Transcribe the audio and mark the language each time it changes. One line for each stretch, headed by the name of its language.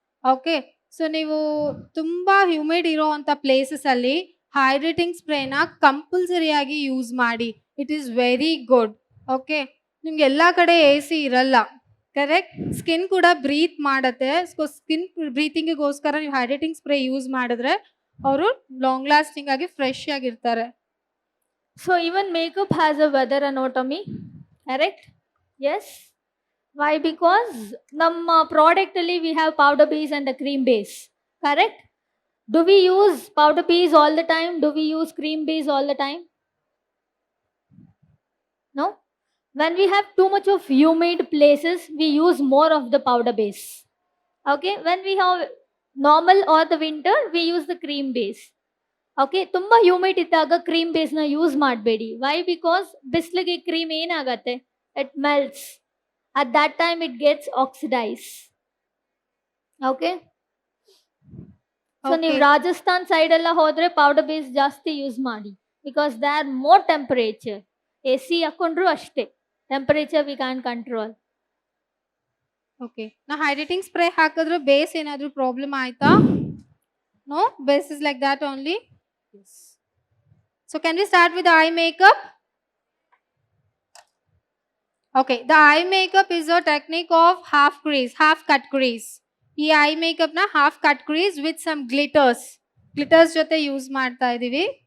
Kannada: Okay, so ನೀವು ತುಂಬ humid ಇರೋವಂಥ ಪ್ಲೇಸಸಲ್ಲಿ ಹೈಡ್ರೇಟಿಂಗ್ ಸ್ಪ್ರೇನ ಕಂಪಲ್ಸರಿಯಾಗಿ ಯೂಸ್ ಮಾಡಿ.
English: It is very good. Okay,
Kannada: ನಿಮ್ಗೆ ಎಲ್ಲ ಕಡೆ ಎ ಸಿ ಇರಲ್ಲ,
English: Correct.
Kannada: ಸ್ಕಿನ್ ಕೂಡ ಬ್ರೀತ್ ಮಾಡುತ್ತೆ. ಸೊ ಸ್ಕಿನ್ ಬ್ರೀತಿಂಗಿಗೋಸ್ಕರ ನೀವು ಹೈಡ್ರೇಟಿಂಗ್ ಸ್ಪ್ರೇ ಯೂಸ್ ಮಾಡಿದ್ರೆ ಅವರು ಲಾಂಗ್ ಲಾಸ್ಟಿಂಗ್ ಆಗಿ ಫ್ರೆಶ್ ಆಗಿರ್ತಾರೆ.
English: So even makeup has a weather anatomy, correct? Yes. Why? Because
Kannada: ನಮ್ಮ product ಅಲ್ಲಿ
English: we have powder base and a cream base, correct? Do we use powder base all the time? Do we use cream base all the time? No. When we have too much of humid places, we use more of the powder base. Okay. When we have normal or the winter, we use the cream base.
Kannada: Okay, ತುಂಬ humid ಇದ್ದಾಗ cream ಬೇಸ್ನ use ಮಾಡಬೇಡಿ. Y? Because ಬಿಸಿಲಿಗೆ cream ಏನಾಗತ್ತೆ,
English: It melts. At that time it gets oxidise.
Kannada: Okay, so ನೀವು Rajasthan side ಎಲ್ಲ ಹೋದ್ರೆ powder base ಜಾಸ್ತಿ use ಮಾಡಿ.
English: Because they are more temperature. A C
Kannada: ಹಾಕೊಂಡ್ರು ಅಷ್ಟೇ,
English: Temperature we can control.
Kannada: Okay, ನಾ ಹೈಡ್ರೇಟಿಂಗ್ ಸ್ಪ್ರೇ ಹಾಕಿದ್ರೆ ಬೇಸ್ ಏನಾದರೂ ಪ್ರಾಬ್ಲಮ್ ಆಯ್ತಾ?
English: No, base is like that only. Yes. So can we start with the eye makeup? Okay, the eye makeup is a technique of half crease, half cut crease. ಈ eye makeup na half cut crease with some glitters.
Kannada: Glitters ಜೊತೆ use ಮಾಡ್ತಾ ಇದೀವಿ.